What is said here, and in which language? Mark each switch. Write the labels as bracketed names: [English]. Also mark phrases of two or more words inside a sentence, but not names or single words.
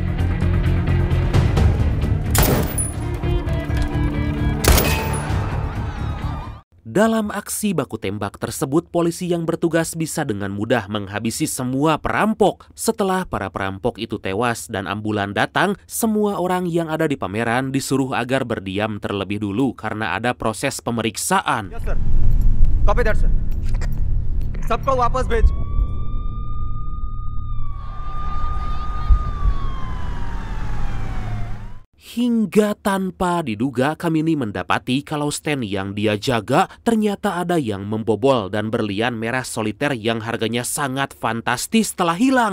[Indonesian] Dalam aksi baku tembak tersebut, polisi yang bertugas bisa dengan mudah menghabisi semua perampok. Setelah para perampok itu tewas dan ambulan datang, semua orang yang ada di pameran disuruh agar berdiam terlebih dulu karena ada proses pemeriksaan. [English] Yes, sir. Copy that, [Hindi] sir. सबको वापस भेज. [Indonesian] Hingga tanpa diduga Kamini mendapati kalau stand yang dia jaga ternyata ada yang membobol dan berlian merah soliter yang harganya sangat fantastis telah hilang.